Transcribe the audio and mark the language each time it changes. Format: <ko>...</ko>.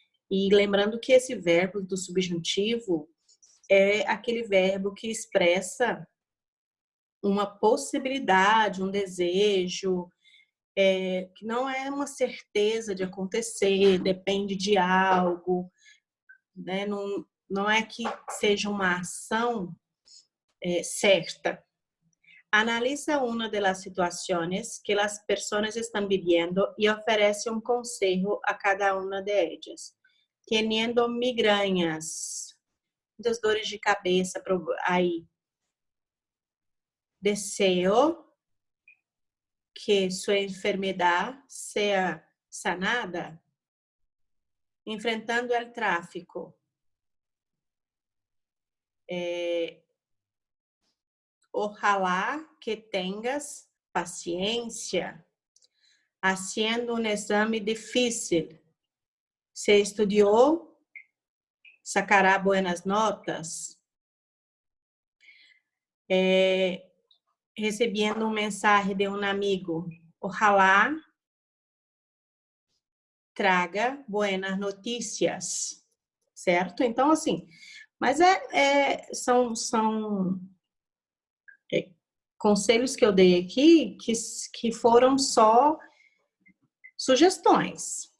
<pt>E lembrando que esse verbo do subjuntivo é aquele verbo que expressa uma possibilidade, um desejo, que não é uma certeza de acontecer, depende de algo, né? Não é que seja uma ação certa.</pt> <es>Analiza una de las situaciones que las personas están viviendo y ofrece un consejo a cada una de ellas. Teniendo migrañas,</es> <pt>muitas dores de cabeça aí.</pt> <es>Deseo</es> <pt>que sua enfermedade seja sanada, enfrentando o tráfico.</pt> <es>Ojalá que tengas paciência, haciendo un exame difícil. Se estudiou, sacará buenas notas.</es> <pt>Recebendo um mensagem de um amigo.</pt> <es>Ojalá</es> <pt>traga</pt> <es>buenas</es> <pt>notícias. Certo? Então, assim, mas são conselhos que eu dei aqui que foram só sugestões.</pt>